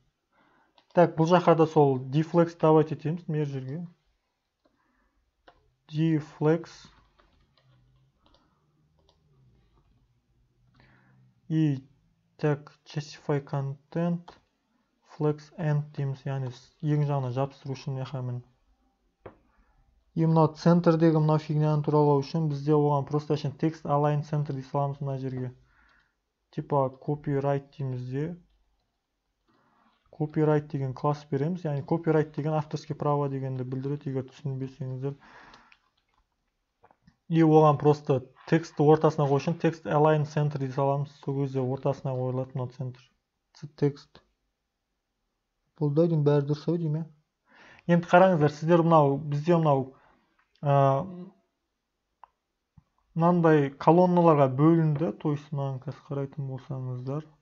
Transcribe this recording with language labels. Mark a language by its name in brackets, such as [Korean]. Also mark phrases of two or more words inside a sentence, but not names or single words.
[Kazakh] Так, бұл жаққа да сол [English] deflex давать [Kazakh] етеміз, мер жерге. [Russian] Deflex. И так, [English] justify content. Flex end [Kazakh] дейміз, яғни ең жағына жабыстыру үшін мехамен. И мынау центрдегі мынау фигняны туралау үшін бізде оған просто үшін [English] text align center [Kazakh] дей саламыз мына жерге. Типа copyright дейміз де. Copyright деген класс береміз, яғни copyright деген [Russian] авторский право [Kazakh] дегенді білдіреді, егер түсінбесеңіздер. И оған просто текстті ортасына қою үшін [English] text align center [Kazakh] дей саламыз, сол кезде ортасына қойылады мынау центр. Text. Болды деймін, бәрі дұрыс ау деймін. Енді қараңыздар, сіздер бізде мынандай колонналарға бөлінді, [Russian] то есть [Kazakh] мынаны қазір қарайтын болсаңыздар.